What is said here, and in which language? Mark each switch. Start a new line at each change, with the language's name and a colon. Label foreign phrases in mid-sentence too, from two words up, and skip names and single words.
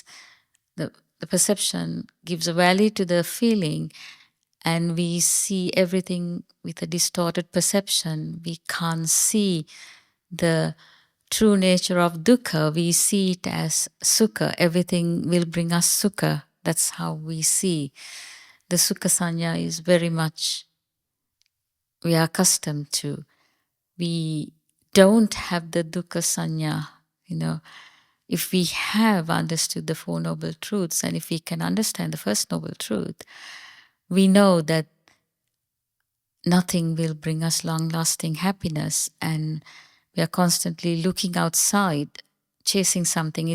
English: The perception gives a value to the feeling, and we see everything with a distorted perception. We can't see the true nature of dukkha. We see it as sukha. Everything will bring us sukha. That's how we see. The
Pali: sukha sanya
English: is very much we are accustomed to. We don't have the
Pali: dukkha sanya.
English: If we have understood the Four Noble Truths, and if we can understand the First Noble Truth, we know that nothing will bring us long-lasting happiness, and we are constantly looking outside, chasing something.